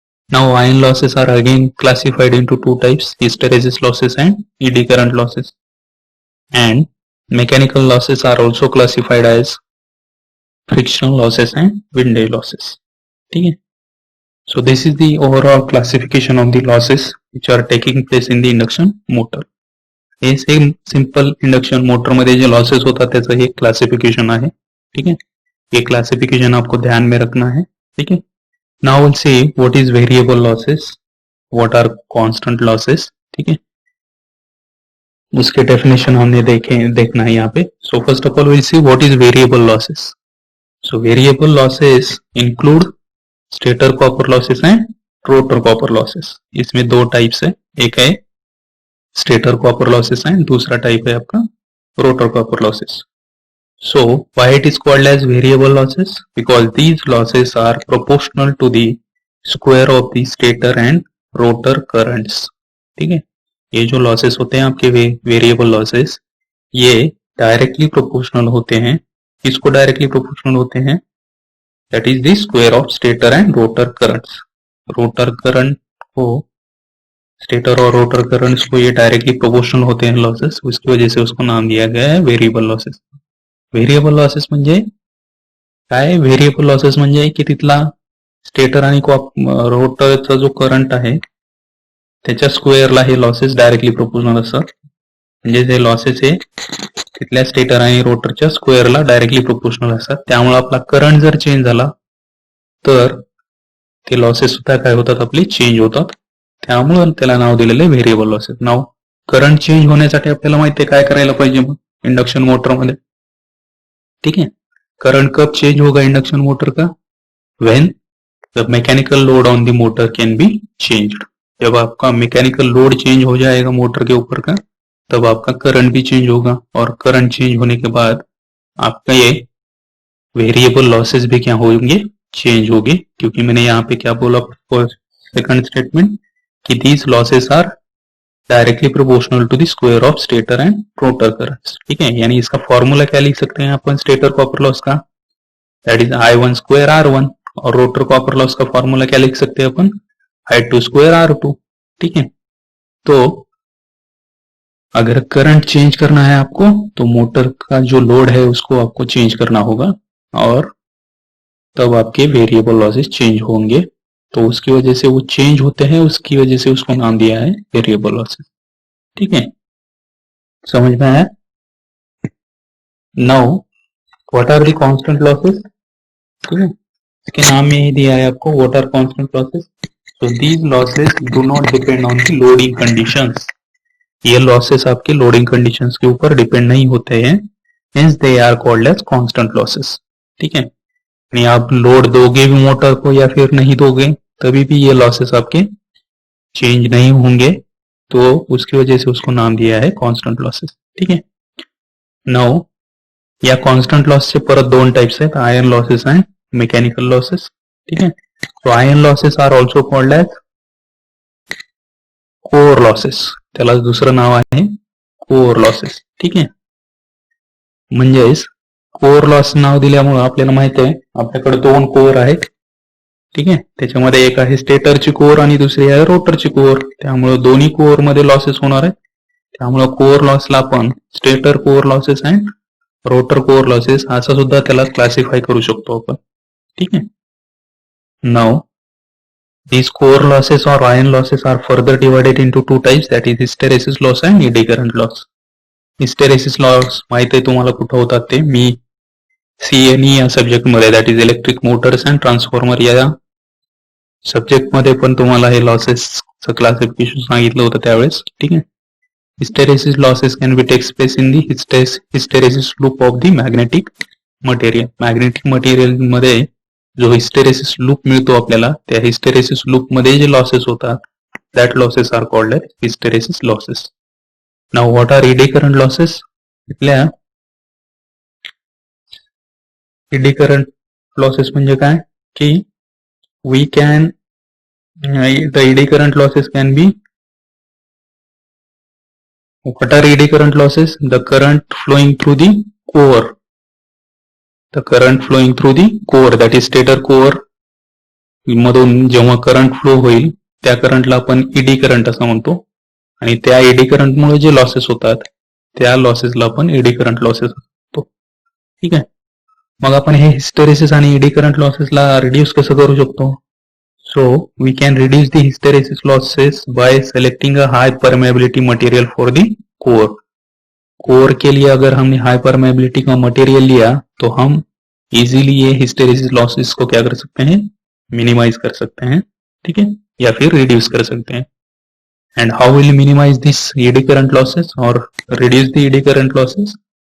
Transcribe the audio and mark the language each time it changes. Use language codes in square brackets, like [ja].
[en] Now iron losses are again classified into two types, hysteresis losses and eddy current losses. And mechanical losses are also classified as frictional losses and windage losses. ठीक है, so this is the overall classification of the losses which are taking place in the induction motor. [mr] हे same simple induction motor मध्ये जे losses होतात त्याचं हे classification आहे. [hi] ठीक है, ये classification आपको ध्यान में रखना है. ठीक है, [en] Now will see what is variable losses, what are constant losses. [hi] ठीक है, उसके डेफिनेशन हमने देखना है यहाँ पे. [en] So first of all will see what is variable losses. So variable losses include stator copper losses and rotor copper losses. [hi] इसमें दो टाइप्स है, एक है stator copper losses and दूसरा टाइप है आपका rotor copper losses. [en] So why it is called as variable losses? Because these losses are proportional to the square of the stator and rotor currents. [hi] ठीक है, ये जो losses होते हैं आपके variable losses, ये डायरेक्टली प्रोपोर्शनल होते हैं. किसको डायरेक्टली प्रोपोर्शनल होते हैं? [en] That is the square of stator and rotor currents. [hi] Rotor current को, स्टेटर और रोटर करंट्स को ये डायरेक्टली प्रोपोर्शनल होते हैं लॉसेस, उसकी वजह से उसको नाम दिया गया है वेरिएबल लॉसेस. [mr] वेरिएबल लॉसेस म्हणजे काय? व्हेरिएबल लॉसेस म्हणजे की तिथला स्टेटर आणि रोटरचा जो करंट आहे त्याच्या स्क्वेअरला हे लॉसेस डायरेक्टली प्रोपोर्शनल असतात. म्हणजे जे लॉसेस आहे तिथल्या स्टेटर आणि रोटरच्या स्क्वेअरला डायरेक्टली प्रोपोर्शनल असतात. त्यामुळे आपला करंट जर चेंज झाला तर ते लॉसेस सुद्धा काय होतात, आपले चेंज होतात. त्यामुळे त्याला नाव दिलेलं आहे व्हेरिएबल लॉसेस. नाव करंट चेंज होण्यासाठी आपल्याला माहिती आहे काय करायला पाहिजे मग इंडक्शन मोटर मध्ये. [hi] ठीक है, करंट कब चेंज होगा इंडक्शन मोटर का? [en] When the mechanical load on the motor can be changed. [hi] जब आपका मैकेनिकल लोड चेंज हो जाएगा मोटर के ऊपर का, तब आपका करंट भी चेंज होगा, और करंट चेंज होने के बाद आपका ये वेरिएबल लॉसेस भी क्या होंगे, चेंज होंगे. क्योंकि मैंने यहाँ पे क्या बोला सेकंड स्टेटमेंट कि [en] These losses are directly proportional to the square of stator and rotor currents. [hi] ठीक है, यानी इसका फॉर्मूला क्या लिख सकते हैं अपन स्टेटर कॉपर लॉस का? [en] That is I1 square R1. [hi] और रोटर कॉपर लॉस का फॉर्मूला क्या लिख सकते हैं अपन? [en] I2 square R2. [hi] ठीक है, तो अगर करंट चेंज करना है आपको तो मोटर का जो लोड है उसको आपको चेंज करना होगा, और तब आपके वेरिएबल लॉसेस चेंज होंगे. तो उसकी वजह से वो चेंज होते हैं, उसकी वजह से उसको नाम दिया है वेरिएबल लॉसेस. ठीक है, समझ में आया? [en] Now what are the constant losses. [hi] ठीक है, इसके नाम में ही दिया है आपको what are constant losses. [en] So these losses do not depend on the loading conditions. [hi] ये लॉसेस आपके लोडिंग कंडीशंस के ऊपर डिपेंड नहीं होते हैं, [en] Hence they are called as constant losses. [hi] ठीक है, यानी आप लोड दोगे भी मोटर को या फिर नहीं दोगे तभी भी ये लॉसेस आपके चेंज नहीं होंगे, तो उसकी वजह से उसको नाम दिया है कांस्टेंट लॉसेस. ठीक है, [mr] नाउ या कॉन्स्टंट लॉसचे परत दोन टाइप्स आहेत, iron losses and mechanical losses. ठीक आहे. [en] So iron losses are also called as core losses. [mr] त्याला दुसरं नाव आहे कोअर लॉसेस. ठीक आहे. म्हणजेच कोअर लॉस नाव दिल्यामुळं आपल्याला माहित आहे आपल्याकडे दोन कोअर आहेत. ठीक आहे. त्याच्यामध्ये एक आहे स्टेटरची कोअर आणि दुसरी आहे रोटरची कोअर. त्यामुळे दोन्ही कोअर मध्ये लॉसेस होणार आहेत. त्यामुळे कोअर लॉसला आपण stator core losses and rotor core losses असं सुद्धा त्याला क्लासिफाय करू शकतो आपण. ठीक आहे. [en] Now these core losses or iron losses are further divided into two types, that is hysteresis loss and eddy current loss. [mr] Hysteresis loss माहित आहे तुम्हाला कुठं होतात ते, मी CNE या सब्जेक्ट मध्ये that is electric Motors and transformer या subject मध्ये पण तुम्हाला हे लॉसेस क्लासिफिकेशन सांगितलं होतं त्यावेळेस. [en] ठीक आहे. Hysteresis losses can be takes place in the hysteresis loop of the magnetic material. [mr] Magnetic material मध्ये जो हिस्टेरेसिस लूप मिळतो आपल्याला, त्या हिस्टेरेसिस लूप मध्ये जे लॉसेस होतात [en] That losses are called as hysteresis losses. Now what are eddy current losses? [mr] इथल्या eddy current losses म्हणजे काय की we can the eddy current losses can be [en] what are eddy current losses? The current flowing through the core. The current flowing through the core, that is [mr] stator core मधून जेव्हा current flow होईल त्या करंटला आपण eddy current असं म्हणतो. आणि त्या एडी करंटमुळे जे लॉसेस होतात त्या लॉसेसला आपण एडी करंट लॉसेस म्हणतो. ठीक आहे. मग आपण हे हिस्टेरेसिस आणि एडी करंट लॉसेसला रिड्यूस कसं करू शकतो? [en] So we can reduce the hysteresis losses by selecting a high permeability material for the core. [hi] Core के लिए अगर हमने हाई परमेबिलिटी का मटेरियल लिया तो हम इजीली ये हिस्टेरेसिस लॉसेस को क्या कर सकते हैं, मिनिमाइज कर सकते हैं. ठीक है. या फिर रिड्यूस कर सकते हैं. [en] And how will minimize this eddy current losses और reduce the eddy current losses?